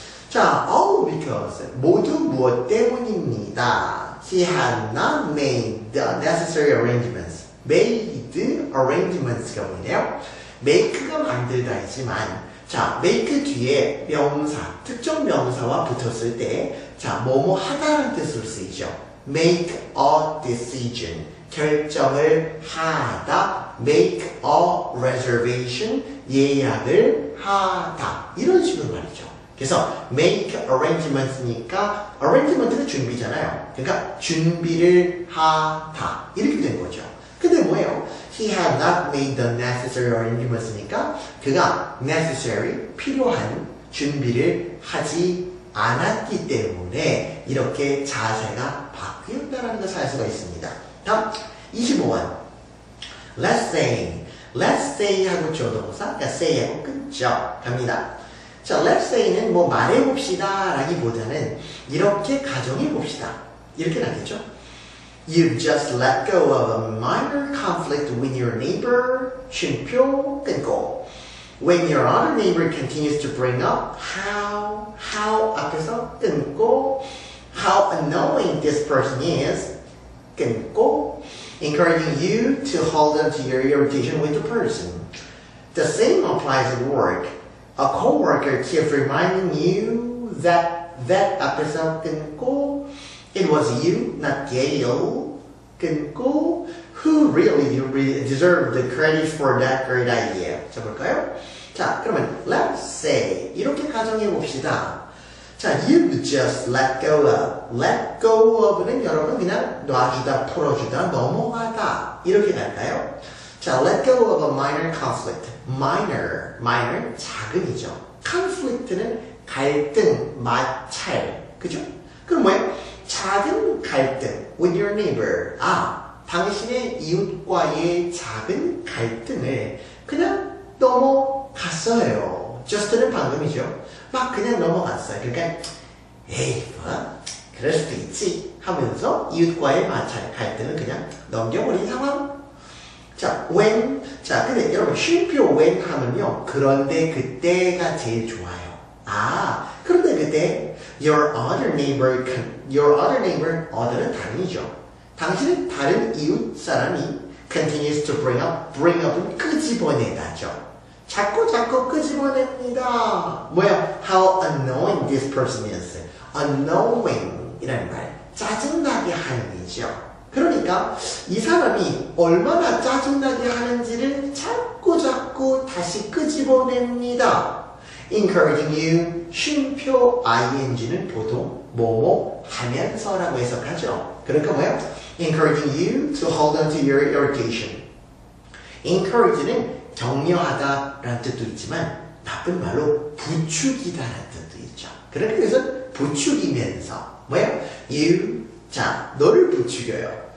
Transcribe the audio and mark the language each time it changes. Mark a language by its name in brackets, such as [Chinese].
[Korean] 자, because 모두 무엇 때문입니다. [English] He had not made the necessary arrangements. made arrangements [Korean] 가 뭐네요? make가 만들다이지만 자, make 뒤에 명사, 특정 명사와 붙었을 때 자, 뭐뭐 하다라는 뜻으로 쓰이죠. [English] make a decision. [Korean] 결정을 하다. [English] make a reservation. [Korean] 예약을 하다. 이런 식으로 말이죠. 그래서 [English] make arrangements [Korean] 니까 arrangement는 준비잖아요. 그러니까 준비를 하다. 이렇게 된 거죠. 근데 뭐예요? [English] He had not made the necessary arrangements [Korean] 니까 그가 necessary, 필요한 준비를 하지 않았기 때문에 이렇게 자세가 바뀌었다는 것을 알 수가 있습니다. 다음 25번. [English] Let's say [Korean] 하고 조동사, 그러니까 say하고 끊죠. 갑니다. 자, [English] let's say [Korean] 는 뭐 말해봅시다 라기보다는 이렇게 가정해봅시다. 이렇게 나겠죠? [English] You've just let go of a minor conflict with your neighbor. [Korean] 쉼표 끊고. [English] When your other neighbor continues to bring up how [Korean] 앞에서 끊고 [English] how annoying this person is 끊고 encouraging you to hold on to your irritation with the person. The same applies at work. A coworker keeps reminding you that [Korean] 앞에서 끊고 [English] it was you, not Gail, 끊고 who really deserved the credit for that great idea. [Korean] 자, 볼까요? 자, 그러면 [English] let's say [Korean] 이렇게 가정해 봅시다. [English] 자, you've just let go of. let go of [Korean] 는 여러분 그냥 놔주다, 풀어주다, 넘어가다 이렇게 갈까요? [English] 자, let go of a minor conflict. [Korean] minor 작은이죠. conflict는 갈등, 마찰, 그죠? 그럼 뭐예요? 작은 갈등 [English] with your neighbor. [Korean] 당신의 이웃과의 작은 갈등을 그냥 넘어갔어요. just는 방금이죠. 막 그냥 넘어갔어요. 그러니까 에이 뭐 그럴 수도 있지 하면서 이웃과의 마찰 갈등을 그냥 넘겨버린 상황. 자, when. 자, 근데 여러분 쉼표 when 하면요. 그런데 그때가 제일 좋아요. 아, 그런데 그때 [English] your other neighbor, [Korean] other는 다른이죠. 당신은 다른 이웃 사람이 [English] continues to bring up [Korean] 은 끄집어내다죠. 자꾸 끄집어냅니다. 뭐야? [English] How annoying this person is. [Korean] annoying 이라는 말. 짜증나게 하는 이죠. 그러니까 이 사람이 얼마나 짜증나게 하는지를 자꾸 다시 끄집어냅니다. [English] encouraging you, [Korean] 쉼표 ing는 보통 뭐뭐 하면서라고 해석하죠. 그러니까 뭐야? [English] encouraging you to hold on to your irritation. [Korean] encourage는 격려하다라는 뜻도 있지만 나쁜 말로 부추기다라는 뜻도 있죠. 그래서 부추기면서 뭐야? you 자, 너를 부추겨요.